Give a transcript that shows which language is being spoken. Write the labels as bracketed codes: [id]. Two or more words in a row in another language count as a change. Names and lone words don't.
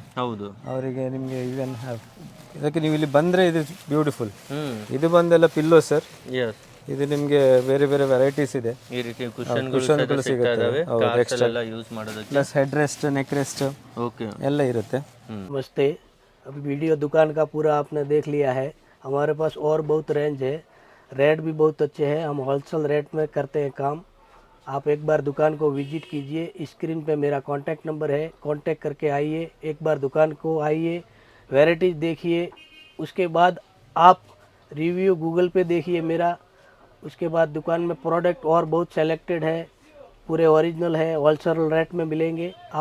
[kn] ಹೌದು. ಅವರಿಗೆ ನಿಮಗೆ ಇವನ್ ಇದಕ್ಕೆ ನೀವು ಇಲ್ಲಿ ಬಂದರೆ ಇದು ಬ್ಯೂಟಿಫುಲ್. ಇದು ಬಂದೆಲ್ಲ ಪಿಲ್ಲೋ ಸರ್. ಎಸ್, ಇದು ನಿಮಗೆ ಬೇರೆ ಬೇರೆ ವೆರೈಟೀಸ್ ಇದೆ. ಈ ರೀತಿ ಕುಶನ್ಗಳು ಸಿಗ್ತಾ ಇದಾವೆ, ಕಾರ್ಸ್ ಎಲ್ಲ ಯೂಸ್ ಮಾಡೋದಕ್ಕೆ. [en] plus head rest, neck rest [kn] ಓಕೆ ಎಲ್ಲ ಇರುತ್ತೆ. [hi] नमस्ते। अभी वीडियो दुकान का पूरा आपने देख लिया है। हमारे पास और बहुत रेंज है, रेट भी बहुत अच्छे हैं, हम [en] wholesale rate [hi] में करते हैं काम। आप एक बार दुकान को विजिट कीजिए, स्क्रीन पे मेरा [en] contact number [hi] है, कांटेक्ट करके आइए, एक बार दुकान को आइए, वैरायटीज़ देखिए, उसके बाद आप रिव्यू गूगल पे देखिए मेरा, उसके बाद दुकान में प्रोडक्ट और बहुत सेलेक्टेड है, पूरे ओरिजिनल है, [en] wholesale rate [hi] में मिलेंगे।